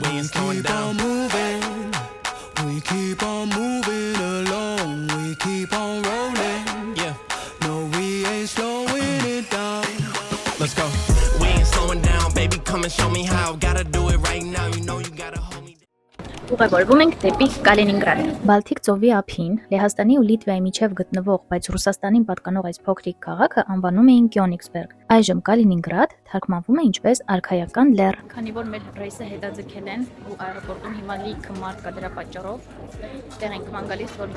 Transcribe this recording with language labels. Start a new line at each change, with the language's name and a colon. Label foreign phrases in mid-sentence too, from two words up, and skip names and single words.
English: We keep on moving, we keep on moving along, we keep on rolling. Yeah, no, we ain't slowing it down. Let's go. We ain't slowing down, baby. Come and show me how. Gotta do it right now. You know you gotta hold me.
Armenian: Ուղևորվում ենք դեպի Կալինինգրադ։ Բալթիկ ծովի ափին Լեհաստանի ու Լիտվայի միջև գտնվող, բայց Ռուսաստանին պատկանող այս փոքրիկ քաղաքը անվանում էին Կյոնիգսբերգ։ Այժմ Կալինինգրադ թարգմանվում է ինչպես արքայական լեռ։ Քանի որ մեր ռեյսը հետաձգել են ու аэроպորտում հիմա լիքը մարդ կա դրա պատճառով, տեղ ենք ման գալիս, որ մի